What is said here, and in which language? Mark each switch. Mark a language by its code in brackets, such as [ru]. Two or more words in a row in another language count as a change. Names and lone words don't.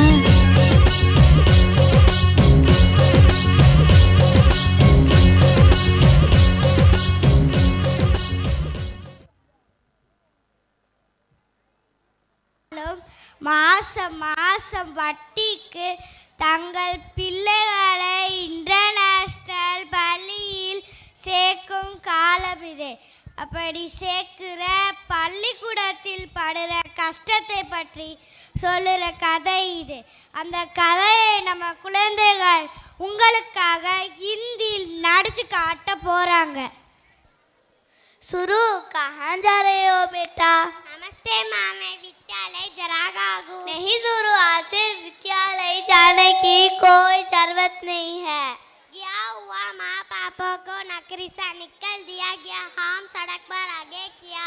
[ta] மாசம் மாசம் வட்டிக்கு தங்கள் பிள்ளைகளை இன்டர்நேஷ்னல் பள்ளியில் சேர்க்கும் காலம் இது. அப்படி சேர்க்கிற பள்ளிக்கூடத்தில் படுற கஷ்டத்தை பற்றி சொல்லுற கதை இது. அந்த கதையை நம்ம குழந்தைகள் உங்களுக்காக ஹிந்தியில் நடிச்சு காட்ட போறாங்க. [hi] शुरू कहाँ जा रहे हो बेटा? नमस्ते माँ, मैं विद्यालय जरागा हूँ। नहीं शुरू, आज से विद्यालय जाने की कोई जरूरत नहीं है। क्या हुआ माँ, पापा को नौकरी से निकल दिया गया, हम सड़क पर आगे किया।